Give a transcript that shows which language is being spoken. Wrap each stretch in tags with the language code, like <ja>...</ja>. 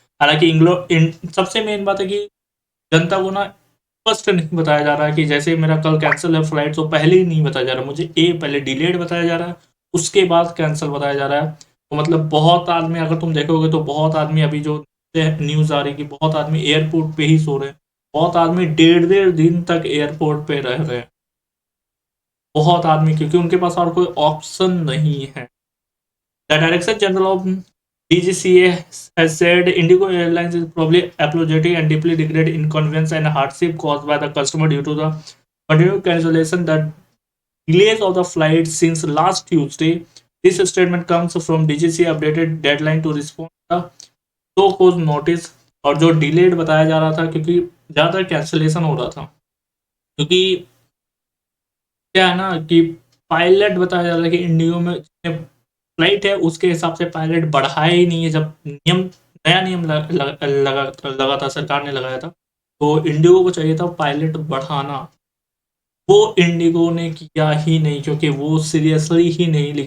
<hi>हालांकि सबसे मेन बात है कि जनता को ना स्पष्ट नहीं बताया जा रहा है कि जैसे मेरा कल कैंसिल है फ्लाइट, तो पहले ही नहीं बताया जा रहा मुझे, पहले डिलेड बताया जा रहा है, उसके बाद कैंसिल बताया जा रहा है। तो मतलब बहुत आदमी, अगर तुम देखोगे तो बहुत आदमी, अभी जो न्यूज़ आ रही है कि बहुत आदमी एयरपोर्ट पे ही सो रहे हैं, बहुत आदमी 1.5 दिन तक एयरपोर्ट पे रह रहे हैं, बहुत आदमी, क्योंकि उनके पास और कोई ऑप्शन नहीं है।</hi> <en>The Director General of DGCA has said Indigo Airlines is probably apologetic and deeply regret inconvenience and hardship caused by the customer due to the continued cancellation that delays of the flight since last Tuesday. This statement comes from DGCA updated deadline to respond to the so cause notice।</en> <hi>और जो delayed बताया जा रहा था, क्योंकि ज़्यादा cancellation हो रहा था, क्योंकि क्या है ना कि पायलट बताया जा रहा है कि इंडिगो में फ्लाइट है उसके हिसाब से पायलट बढ़ाया ही नहीं है। जब नया नियम लगा था, सरकार ने लगाया था, तो इंडिगो को चाहिए था पायलट बढ़ाना, वो इंडिगो ने किया ही नहीं, क्योंकि वो सीरियसली ही नहीं ली।</hi>